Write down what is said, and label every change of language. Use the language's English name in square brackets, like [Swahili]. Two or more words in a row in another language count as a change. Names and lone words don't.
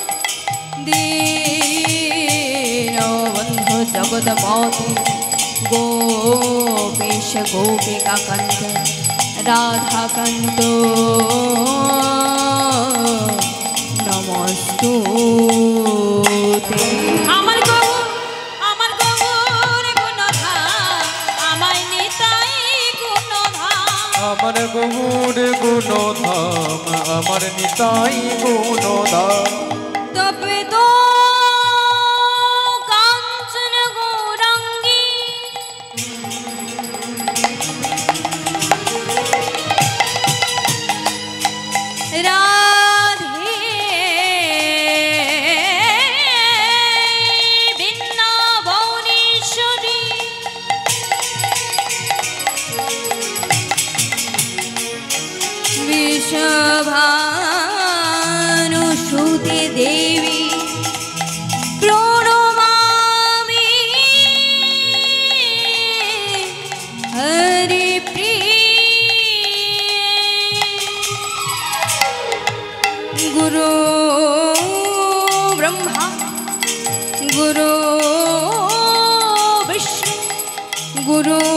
[Sanskrit] दीनबन्धु जगदपति गोपेश गोपिकाकान्त राधाकान्त नमस्तुते [Bangla] আমার গৌর গুণধাম আমার নিতাই গুণধাম আমার গৌর গুণধাম আমার নিতাই গুণধাম তবে তো কাঞ্চন গৌরাঙ্গী [Sanskrit] রাধে বৃন্দাবনেশ্বরী वृषभानुसुते देवी प्रणमामि हरिप्रिये गुरु ब्रह्मा गुरु विष्णु गुरु